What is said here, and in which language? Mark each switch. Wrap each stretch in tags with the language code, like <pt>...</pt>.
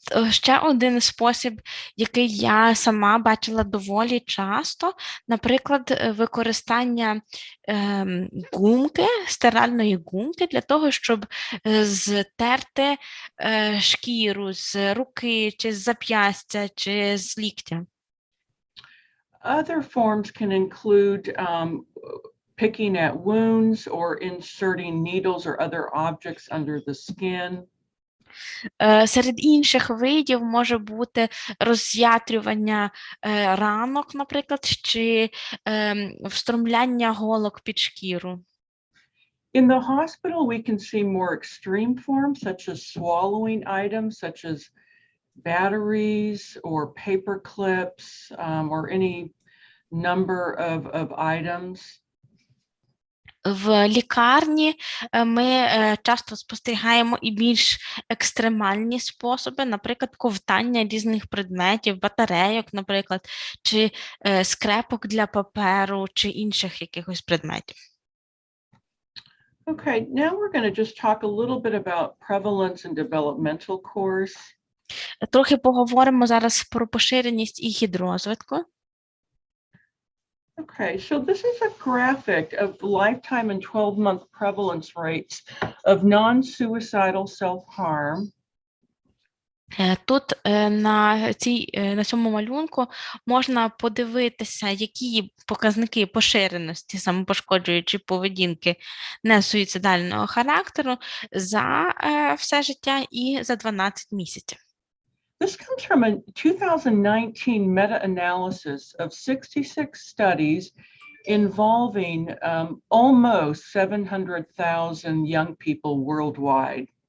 <uk>Ще один спосіб, який я сама бачила доволі часто, наприклад, використання гумки, стиральної гумки для того, щоб зтерти шкіру з руки, чи з зап'ястя, чи з ліктя.</uk> <en>Other forms can include picking at wounds or inserting needles or other objects under the skin.</en> <uk>Серед інших видів може бути роз'ятрювання ранок, наприклад, чи встромляння голок під шкіру.</uk> <en>In the hospital, we can see more extreme forms, such as swallowing items, such as batteries or paper clips or any number of items.</en> <uk>В лікарні ми часто спостерігаємо і більш екстремальні способи, наприклад, ковтання різних предметів, батарейок, наприклад, чи скрепок для паперу, чи інших якихось предметів.</uk> <en>Okay, now we're going to just talk a little bit about prevalence and developmental course.</en> <uk>Трохи поговоримо зараз про поширеність і хід-розвитку.</uk> <en>Okay, so this is a graphic of lifetime and 12-month prevalence rates of non-suicidal self-harm.</en> <uk>Тут на цьому малюнку можна подивитися, які показники поширеності самопошкоджуючої поведінки несуїцидального характеру за все життя і за 12 місяців.</uk> <en>This comes from a 2019 meta-analysis of 66 studies involving almost 700,000 young people worldwide.</en>